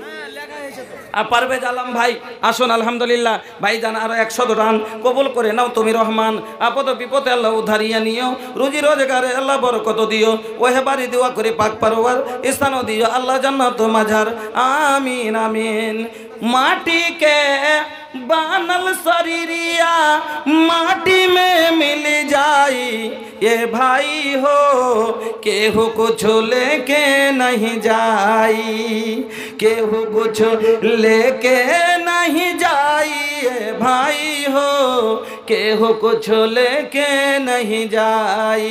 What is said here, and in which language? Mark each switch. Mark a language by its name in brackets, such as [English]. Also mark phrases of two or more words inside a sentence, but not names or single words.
[Bangla] আর পারভেজ আলম ভাই আসুন, আলহামদুলিল্লাহ ভাই জান আরো 100 দান কবুল করে নাও তুমি রহমান। আপদ বিপদে আল্লাহ উদ্ধারিয়া নিও, রুজি রোজগারে আল্লাহ বরকত দিও, ওহে বাড়ি দোয়া করে পাক পারওয়ার স্থানও দিও আল্লাহ জান্নাত মাঝার, আমিন আমিন। [Bhojpuri] माटी के बानल शरीरिया माटी में मिल जाई, ये भाई हो केहू कुछ लेके नहीं जाई, केहू कुछ लेके नहीं जाई, ये भाई हो केहू कुछ लेके नहीं जाई।